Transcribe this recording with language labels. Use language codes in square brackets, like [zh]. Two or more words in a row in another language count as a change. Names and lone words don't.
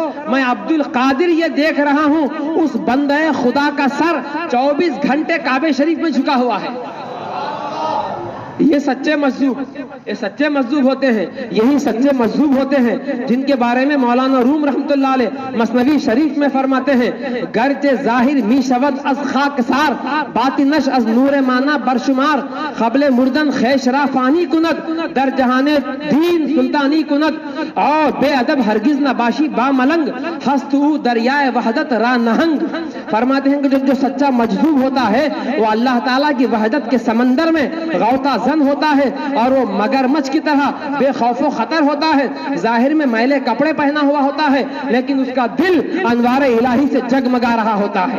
[ur] میں عبد القادر یہ دیکھ رہا ہوں اس بندے خدا کا سر 24 گھنٹے کعبے شریف میں جھکا ہوا ہے. یہ سچے مجذوب ہوتے ہیں. یہی سچے مجذوب ہوتے ہیں جن کے بارے میں مولانا روم رحمت اللہ علیہ مثنوی شریف میں فرماتے ہیں [fa] گرچہ ظاہر می شود از خاکسار باطنش از نور مانا برشمار قبل مردن خیش را فانی کند در جہان دین سلطانی کند اور بے ادب ہرگز نہ باشی با ملنگ ہستو دریائے وحدت را نہنگ. [ur] فرماتے ہیں کہ جو سچا مجذوب ہوتا ہے وہ اللہ تعالیٰ کی وحدت کے سمندر میں غوطہ زن ہوتا ہے اور وہ مگرمچھ کی طرح بے خوف و خطر ہوتا ہے. ظاہر میں میلے کپڑے پہنا ہوا ہوتا ہے لیکن اس کا دل انوار الہی سے جگمگا رہا ہوتا ہے.